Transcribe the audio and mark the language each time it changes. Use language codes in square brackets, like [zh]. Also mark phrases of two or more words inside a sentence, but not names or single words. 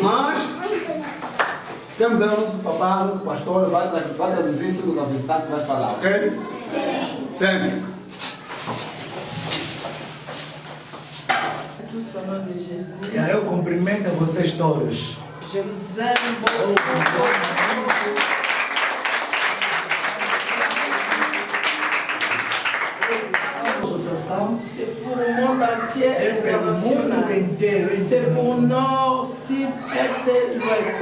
[pt] Mas temos aí o nosso papá, nosso pastor, vai traduzir tudo que a visitante vai falar, ok? Sim. Sempre. E aí eu cumprimento vocês todos. [fr] Je vous aime beaucoup. C'est pour le monde entier et international. C'est pour le nord, sud, est et l'ouest.